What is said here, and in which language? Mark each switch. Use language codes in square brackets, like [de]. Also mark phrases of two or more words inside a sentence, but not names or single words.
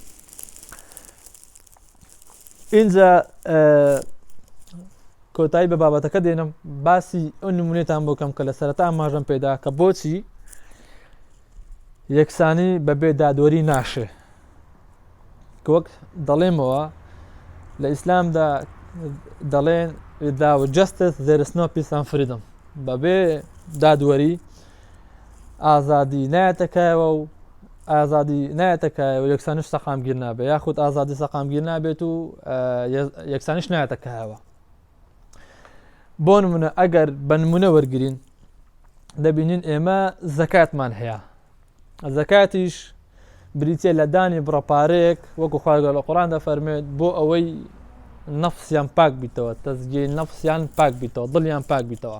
[ckb] اینجا کۆتایی بە بابەتەکە دێنم باسی ئەو نمونێتان بۆ کەم کە لە سەرەتا ئاماژەم پێدا کە بۆچی یەکسانی بەبێ دادوەری ناشێ کە وەک دەڵێمەوە لە ئیسلامدا دەڵێن [en] without justice there is no peace and freedom. [ckb] بەبێ دادوەری ئازادی نایەتەکایەوە و ئازادی نایەتەکایەوە یەکسانیش سەقامگیر نابێت یاخود ئازادی سەقامگیر نابێت و یەکسانیش نایەتەکایەوە. بۆ نمونە ئەگەر بە نمونە وەرگرین دەبینین ئێمە زەکاتمان هەیە، زەکاتیش بریتێ لە دانی بڕەپارەیەک وەکو خوای گەورە لە قورئان دەفەرمێت بۆ ئەوەی نەفسیان پاک بیتەوە، تەزکیەی نەفسیان پاک بیتەوە، دڵیان پاک بیتەوە.